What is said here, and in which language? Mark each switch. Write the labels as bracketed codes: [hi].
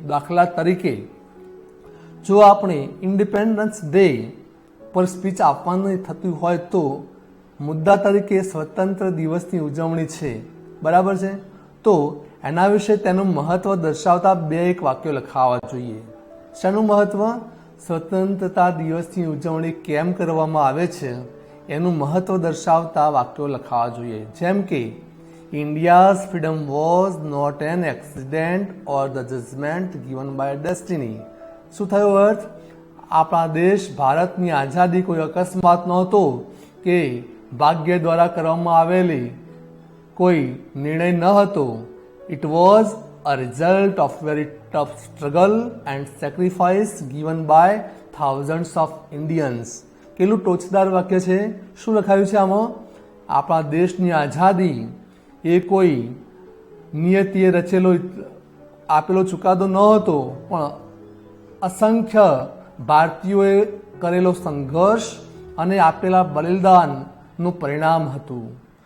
[gu] દાખલા તરીકે જો આપણે ઇન્ડિપેન્ડન્સ ડે પર સ્પીચ આપવાનું થતું હોય તો મુદ્દા તરીકે સ્વતંત્ર દિવસની ઉજવણી છે, બરાબર છે, તો એના વિશે તેનું મહત્વ દર્શાવતા 2-1 વાક્યો લખાવા જોઈએ. શાનું મહત્વ? સ્વતંત્રતા દિવસની ઉજવણી કેમ કરવામાં આવે છે એનું મહત્વ દર્શાવતા વાક્યો લખાવા જોઈએ. જેમ કે [en] India's freedom was not an accident or the judgment given by destiny. [gu] શું થયો અર્થ? આપણા દેશ ભારતની આઝાદી કોઈ અકસ્માત નહોતો કે ભાગ્ય દ્વારા કરવામાં આવેલી કોઈ નિર્ણય ન હતો. [en] It was a result of very tough struggle and sacrifice given by thousands of Indians. [gu] કેટલું ટોચદાર વાક્ય છે. શું લખાયું છે આમાં? આપણા દેશની આઝાદી એ કોઈ નિયતિએ રચેલો આપેલો ચુકાદો ન હતો, પણ અસંખ્ય ભારતીયોએ કરેલો સંઘર્ષ અને આપેલા બલિદાનનું પરિણામ હતું.